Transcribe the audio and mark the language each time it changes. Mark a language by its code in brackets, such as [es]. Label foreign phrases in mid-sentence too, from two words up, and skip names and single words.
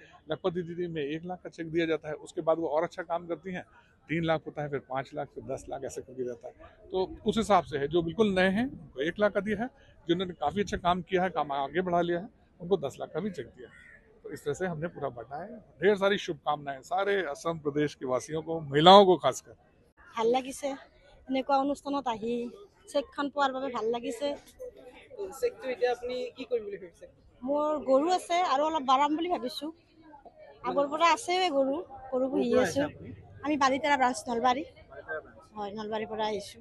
[hi] लखपति दीदी में 1 लाख का चेक दिया जाता है, उसके बाद वो और अच्छा काम करती हैं 3 लाख होता है, फिर 5 लाख, फिर 10 लाख ऐसे करके जाता है। तो उस हिसाब से है, जो बिल्कुल नए हैं उनको 1 लाख का दिया है, जिन्होंने काफ़ी अच्छा काम किया है, काम आगे बढ़ा लिया है, उनको 10 लाख का भी चेक दिया है। तो इस तरह से हमने पूरा बढ़ा है। ढेर सारी शुभकामनाएं सारे असम प्रदेश के वासियों को, महिलाओं को खासकर। [as] ভাল লাগিছে এনেকুৱা অনুষ্ঠানত আহি চেকখন পোৱাৰ বাবে ভাল লাগিছে। চেকটো এতিয়া আপুনি কি কৰিম বুলি ভাবিছে? মোৰ গৰু আছে আৰু অলপ বাঢ়াম বুলি ভাবিছোঁ। আগৰ পৰা আছে গৰু পুহি আছোঁ। আমি বালিতাৰা ব্ৰাঞ্চ নলবাৰী, হয়, নলবাৰীৰ পৰা আহিছোঁ।